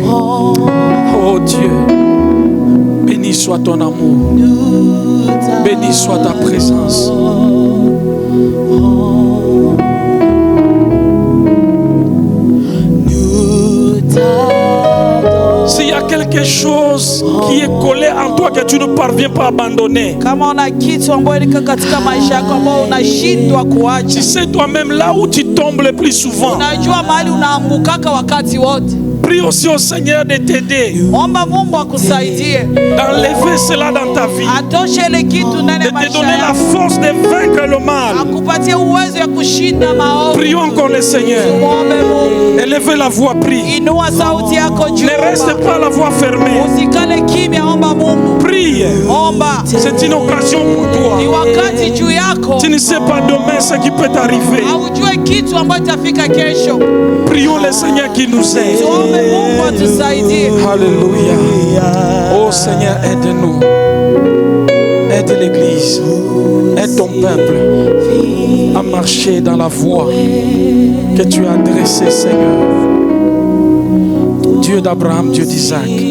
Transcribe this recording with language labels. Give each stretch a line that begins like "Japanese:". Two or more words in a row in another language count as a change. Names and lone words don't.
French: Oh Dieu, béni soit ton amour, béni soit ta présence. S'il y a quelque chose qui est collé en toi que tu ne parviens pas à abandonner,
Swahili: Kama una kitu ambayo liko katika maisha yako ambao unashindwa kuacha,
French: tu sais toi-même là où tu tombes le plus souvent.
Swahili: unajua mahali unaambukaka wakati wote,
French: Prie aussi au Seigneur de t'aider,
Swahili: omba Mungu akusaidie
French: d'enlever cela dans ta vie,
Swahili: atoshe ile kitu ndani
French: de
Swahili: ya
French: te
Swahili: maisha
French: donner la
Swahili: yako,
French: force de vaincre le mal.
Swahili: akupatie uwezo ya kushinda maovu.
French: Prions encore le Seigneur.
Swahili: Muombe Mungu,
French: Élevez la voix, prie.
Swahili: inua sauti yako juu,
French: Ne reste pas la voix fermée.
Swahili: usikale kimya, omba Mungu,
French: Prie.
Swahili: omba,
French: C'est une occasion pour
Swahili: ni
French: toi.
Swahili: wakati juu yako.
French: Tu ne sais pas demain ce qui peut t'arriver.
Swahili: Haujue kitu ambacho itafika kesho.
French: Prions le Seigneur qui nous aide.
Swahili: Tuombe Mungu atusaidie.
French: Alléluia. Oh Seigneur, aide-nous. Aide l'Église. Aide ton peuple à marcher dans la voie que tu as dressée, Seigneur. Dieu d'Abraham, Dieu d'Isaac.